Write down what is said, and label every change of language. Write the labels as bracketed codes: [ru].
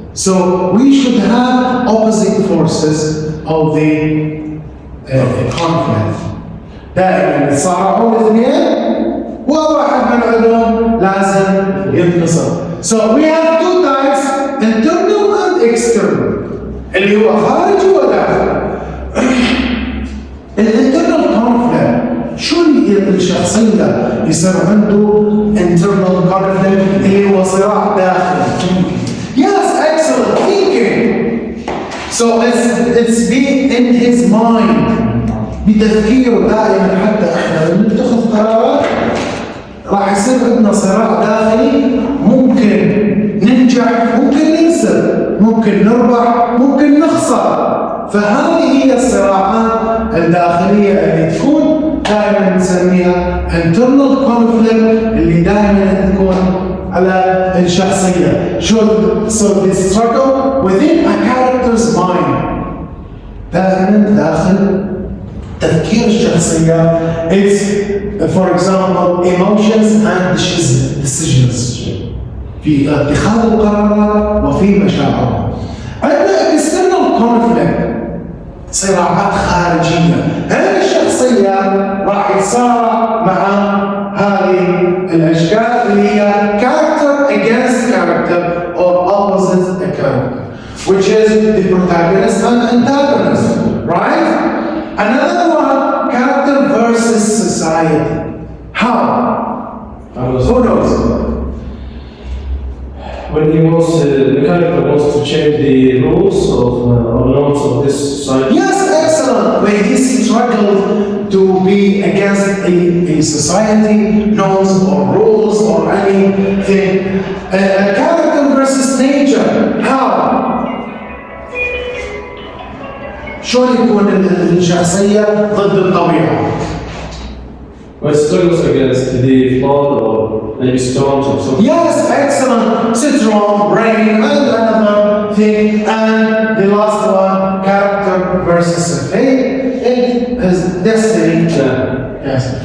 [en] So we should have opposite forces of the conflict. [ar] دائما يتصارعون الاثنين وواحد من عندهم لازم ينتصر. [en] So we have two types, internal and external. [ar] اللي هو خارجي وداخلي. الانترنال كونفليكت شو الشخصية يصير عنده [en] internal conflict [ar] اللي هو صراع داخلي. [en] Yes, excellent thinking. So it's be in his mind. [ar] بتفكيره دائما حتى احنا لما نتخذ قرارات راح يصير عندنا صراع داخلي، ممكن ننجح ممكن ننسى، ممكن نربح ممكن نخسر. فهذه هي الصراعات الداخلية اللي تكون دائما نسميها [en] internal conflict [ar] اللي دائما تكون على الشخصية. [en] So the struggle within a character's mind [ar] دائما داخل تفكير الشخصية. [en] It's for example emotions and decisions [ar] في اتخاذ القرارات وفي مشاعرها. عندنا [en] external conflict [ar] صراعات خارجية. هذه الشخصية راح يتصارع مع هذه الأشكال اللي هي [en] character against character or opposite a character, which is the protagonist and antagonist, right? Another one, character versus society. How? Who knows? When the character wants to change the rules or norms of this society. Yes, excellent. When he struggled to be against a society, norms or rules or anything. Character versus nature. How? [ar] شلون يكون الشخصية ضد الطبيعة؟ [en] When struggles against the flood or maybe storms or something. Yes, excellent. Storm, rain, and another thing. And the last one, character versus fate. It is destiny. Yeah. Yes.